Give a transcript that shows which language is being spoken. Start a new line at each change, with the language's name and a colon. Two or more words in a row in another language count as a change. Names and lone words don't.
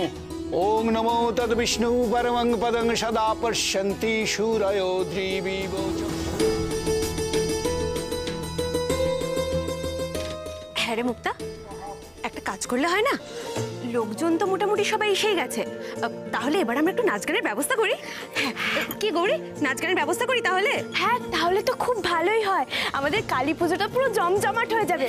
Sanskrit: ओं नमो तद विष्णु परमं पदं सदा पश्यन्ति शूरयो द्रिविवो।
Bangla: হ্যাঁ রে মুক্তা, একটা কাজ করলে হয় না? লোকজন তো মোটামুটি সবাই এসেই গেছে, তাহলে এবার আমরা একটু নাচ গানের ব্যবস্থা করি। হ্যাঁ কি গৌরী, নাচ গানের ব্যবস্থা করি তাহলে? হ্যাঁ, তাহলে তো খুব ভালোই হয়, আমাদের কালী পুজোটা পুরো জমজমাট হয়ে যাবে।